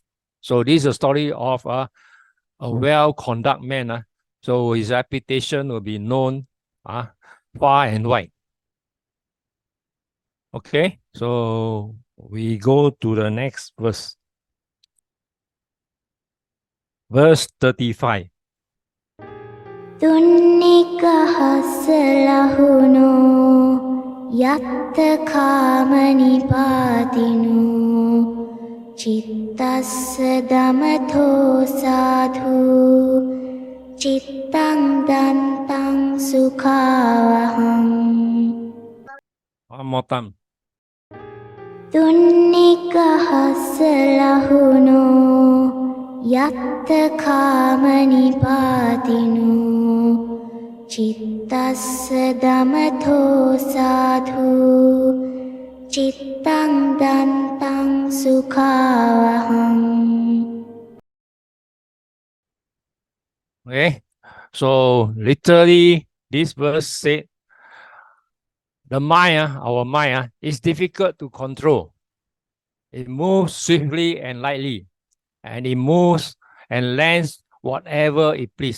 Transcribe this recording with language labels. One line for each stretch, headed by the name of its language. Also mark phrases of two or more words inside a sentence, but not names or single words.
English: So this is a story of a well-conducted man. So his reputation will be known far and wide. Okay, so we go to the next verse. Verse 35.
Pali: තුන්නිකහස්සලහුනෝ යත්තකාමනිපාතිනු චිත්තස්ස දමතෝ සාධු චිත්තං දන්තං සුඛාවහං.
English: One more time.
Pali: තුන්නිකහස්සලහුනෝ යත්තකාමනිපාතිනු චිත්තස්ස දමතෝ සාධු චිත්තං දන්තං සුඛාවහං.
English: Okay, so literally this verse said the mind, our mind, is difficult to control. It moves swiftly and lightly, and it moves and lands whatever it pleases.